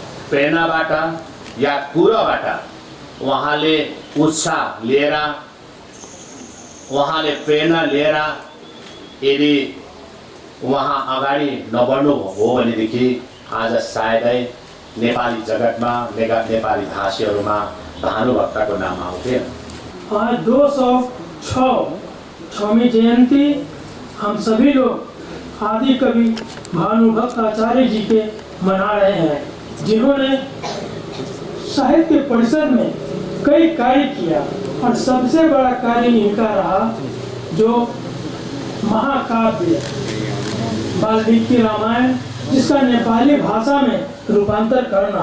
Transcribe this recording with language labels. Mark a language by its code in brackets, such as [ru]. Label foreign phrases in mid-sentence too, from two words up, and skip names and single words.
[ne] प्रेरणाबाट या कुरोबाट उहाँले उत्साह लिएर उहाँले प्रेरणा लिएर यदि उहाँ अगाडि नबढ्नु हो भनेदेखि आज सायदै नेपाली जगतमा नेपाली भाषीहरूमा भानुभक्तको नाम आउँथेन। [hi] आज 206वीं जयंती हम सभी लोग आदि कवि भानुभक्त आचार्य जी के मना रहे हैं, जिन्होंने साहित्य परिषद में कई कार्य किया और सबसे बड़ा कार्य इनका रहा जो महाकाव्य वाल्मीकि रामायण, जिसका नेपाली भाषा में रूपांतर करना।